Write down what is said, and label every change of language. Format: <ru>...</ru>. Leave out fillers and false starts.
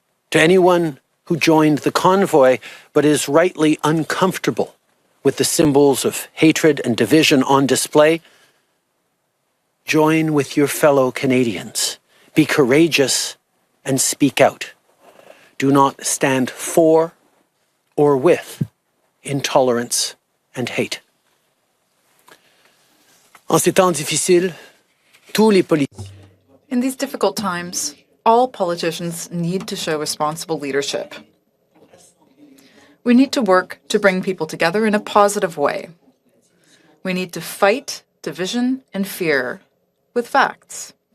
<en>To anyone who joined the convoy but is rightly uncomfortable with the symbols of hatred and division on display, join with your fellow Canadians. Be courageous and speak out. Do not stand for or with intolerance and hate.</en> <fr>En ces temps difficiles, tous les politiciens.</fr> <en>In these difficult times, all politicians need to show responsible leadership. We need to work to bring people together in a positive way. We need to fight division and fear with facts.</en>